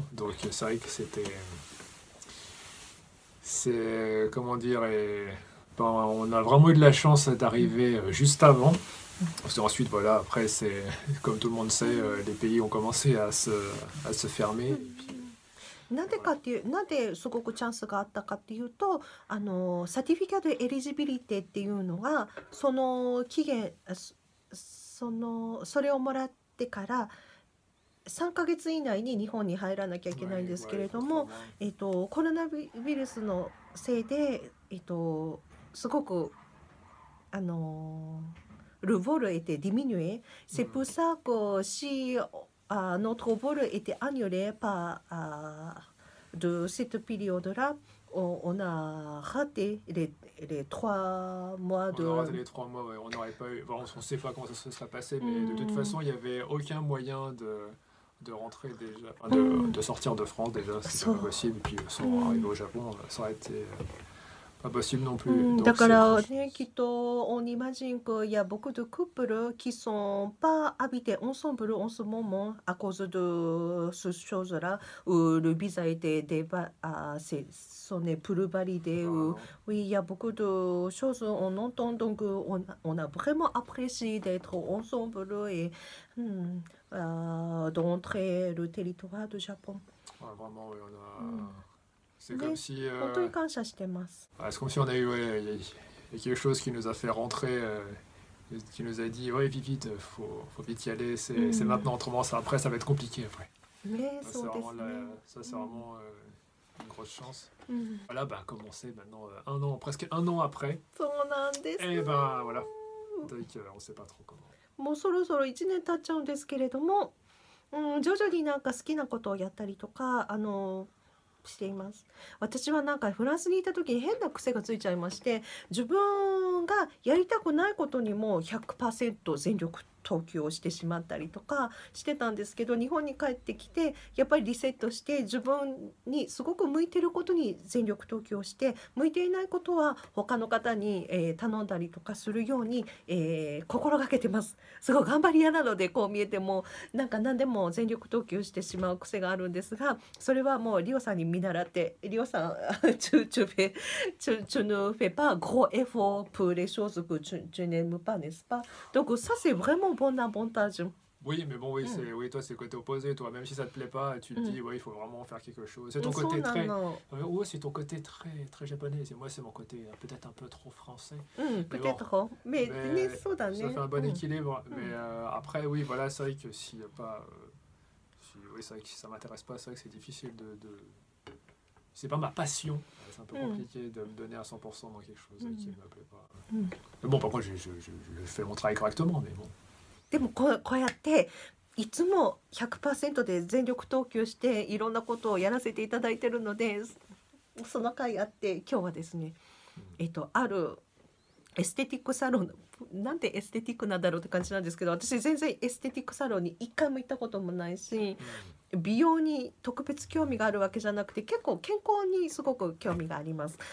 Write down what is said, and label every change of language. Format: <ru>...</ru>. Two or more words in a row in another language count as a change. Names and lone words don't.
<fr>Donc c'est vrai que c'est, comment dire, ben, on a vraiment eu de la chance d'arriver juste avant. Parce qu'ensuite, voilà, après, c'est, comme tout le monde sait, les pays ont commencé à se fermer. Et puis,</fr> <ja>なんでかっていう、なんですごくチャンスがあったかっていうと、サティフィカドエリジビリティっていうのが、その期限、それをもらってから3ヶ月以内に日本に入らなきゃいけないんですけれども、コロナウイルスのせいで、すごく、</ja> <fr>le vol était diminué. C'est pour ça que si notre vol était annulé par de cette période-là, on a raté les 3 mois on a raté de... les 3 mois, ouais, on n'aurait pas eu, bon, on ne sait pas comment ça se serait passé, mais de toute façon, il n'y avait aucun moyen de rentrer déjà, enfin, de sortir de France déjà, c'était pas possible. Et puis sans arriver au Japon, ça aurait été pas possible non plus.</fr> <ja>だ</ja> <fr>Donc</fr> <ja>か</ja> <fr>c'est</fr> <ja>らね、きっと</ja> <fr>on imagine qu'il y a beaucoup de couples qui sont pas habités ensemble en ce moment à cause de ce chose-là, où le visa était ce n'est plus validé. Ou, oui, il y a beaucoup de choses on entend, donc on a vraiment apprécié d'être ensemble et d'entrer le territoire du Japon. ouais, vraiment, ouais, on a. C'est</fr> <ja>ね、</ja> <fr>comme si.</fr> <ja>本当に感謝してます。</ja> <fr>Ouais, c'est comme si on a eu. Ouais, il y a quelque chose qui nous a fait rentrer, qui nous a dit ouais, vite, vite, faut vite y aller, c'est maintenant, autrement, ça, après, ça va être compliqué après.</fr> <ja>ね、</ja> <fr>Ça,</fr> <ja>そうですね。</ja> <fr>ça, c'est vraiment une grosse chance. Voilà, bah, comme on sait maintenant, un an, presque un an après,</fr> <ja>そうなんです。</ja> <fr>et ben voilà. Donc, on sait pas trop comment.</fr> <ja>もうそろそろ1年経っちゃうんですけれども、徐々になんか好きなことをやったりとかしています。私はなんかフランスにいた時に変な癖がついちゃいまして、自分がやりたくないことにも 100% 全力投球をしてしまったりとかしてたんですけど、日本に帰ってきてやっぱりリセットして自分にすごく向いてることに全力投球をして、向いていないことは他の方に、頼んだりとかするように、心がけてます。すごい頑張り屋なので、こう見えてもなんか何でも全力投球してしまう癖があるんですが、それはもうリオさんに見習って、リオさん</ja> <fr>tu ne fais pas gros effort pour les choses que tu n'aimes pas, n'est-ce pas? Donc ça c'est vraiment bon avantage. Oui, mais bon, oui, oui, toi, c'est le côté opposé, toi. Même si ça te plaît pas, tu te dis, ouais, il faut vraiment faire quelque chose. C'est ton</fr> <ja>そう</ja> <fr>côté</fr> <ja>な</ja> <fr>très.</fr> <ja>の。</ja> <fr>Ouais, c'est ton côté très, très japonais. Et moi, c'est mon côté peut-être un peu trop français. peut-être. Mais Mais</fr> <ja>ね、そうだね。</ja> <fr>ça fait un bon équilibre. Mais après, oui, voilà, c'est vrai que s'il n'y a pas. Oui, c'est vrai que si ça m'intéresse pas, c'est vrai que c'est difficile c'est pas ma passion. C'est un peu compliqué de me donner à 100% dans quelque chose qui ne me plaît pas. Mais bon, par contre, je fais mon travail correctement, mais bon.</fr> <ja>でもこうやっていつも 100% で全力投球していろんなことをやらせていただいてるので、その回あって今日はですね、あるエステティックサロン、なんでエステティックなんだろうって感じなんですけど、私全然エステティックサロンに一回も行ったこともないし、美容に特別興味があるわけじゃなくて、結構健康にすごく興味があります。</ja>